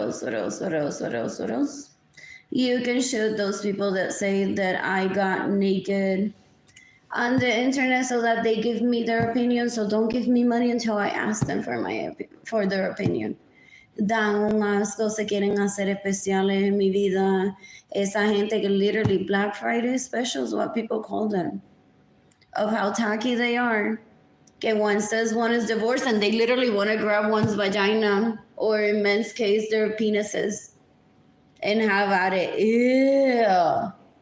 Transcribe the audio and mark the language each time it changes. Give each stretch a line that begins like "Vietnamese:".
English: You can shoot those people that say that I got naked on the internet so that they give me their opinion. So don't give me money until I ask them for their opinion.
Spanish: Dan un asco, se quieren hacer especiales en mi vida. Esa gente que
English: literally Black Friday specials, what people call them, of how tacky they are.
Spanish: Que
English: one says one is divorced and they literally want to grab one's vagina, or in men's case, their penises, and have at it. Ew.